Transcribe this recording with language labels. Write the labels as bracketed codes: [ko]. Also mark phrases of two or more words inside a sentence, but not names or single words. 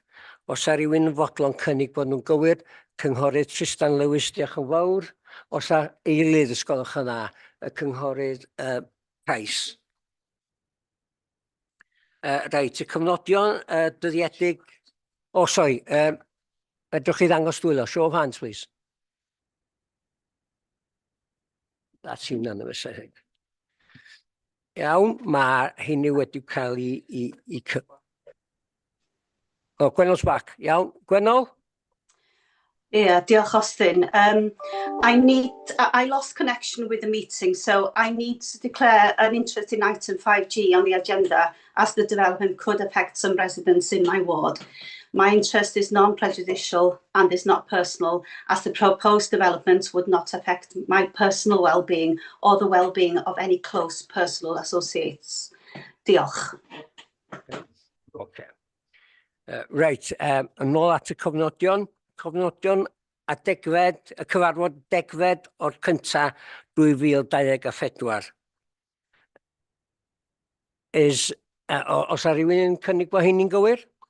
[cy] Os a rhywun yn fodlon cynnig bod nhw'n gywir, Cynghorydd Tristan Lewis, diolch yn fawr. Os a eilydd ysgolwch yna, y Cynghorydd Price. Reit, y cyfnodion dyddiedig... O, sori, edrych i ddangos dwylo. [en] Show of hands, please. That's unanimous, I think. [cy] Iawn, mae hynny wedi cael i... [en] O, Gwennol's back. Iawn, Gwennol? [cy] Yeah, diolch Austin. [en] I lost connection with the meeting, so I need to declare an interest in item 5G on the agenda, as the development could affect some residents in my ward. My interest is non-prejudicial and is not personal, as the proposed development would not affect my personal well-being or the well-being of any close personal associates. [cy] Diolch. [en] Okay. [cy] Reit, yn ôl at y cofnodion a degfed, y cyfarfod degfed o'r cynta 2024. Os a rhywun yn cynnig bod hynny'n gywir?